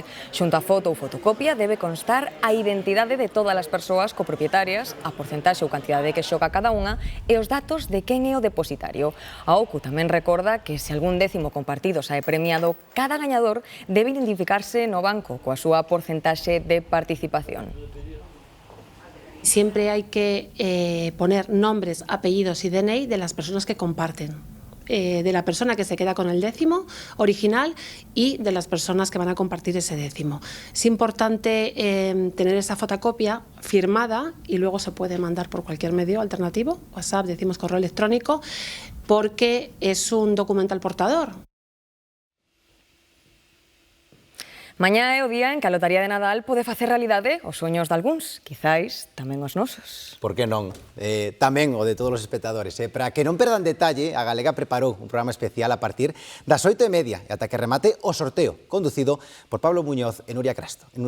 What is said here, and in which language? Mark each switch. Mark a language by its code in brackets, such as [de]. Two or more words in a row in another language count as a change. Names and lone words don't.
[gl] Xunto a foto ou fotocopia debe constar a identidade de todas as persoas copropietarias, a porcentaxe ou cantidade que xoga cada unha e os datos de quen é o depositario. A OCU tamén recorda que se algún décimo compartido sae premiado, cada gañador debe identificarse no banco coa súa porcentaxe de participación. [es] Siempre hay que poner nombres, apellidos y DNI de las personas que comparten, de la persona que se queda con el décimo original y de las personas que van a compartir ese décimo. Es importante tener esa fotocopia firmada y luego se puede mandar por cualquier medio alternativo, WhatsApp, decimos correo electrónico, porque es un documento al portador. [gl] Mañá é o día en que a lotaría de Nadal pode facer realidade os soños de algúns, quizáis tamén os nosos. Por que non? Tamén o de todos os espectadores. Para que non perdan detalle, a Galega preparou un programa especial a partir das 8:30 e ata que remate o sorteo, conducido por Pablo Muñoz e Nuria Castro.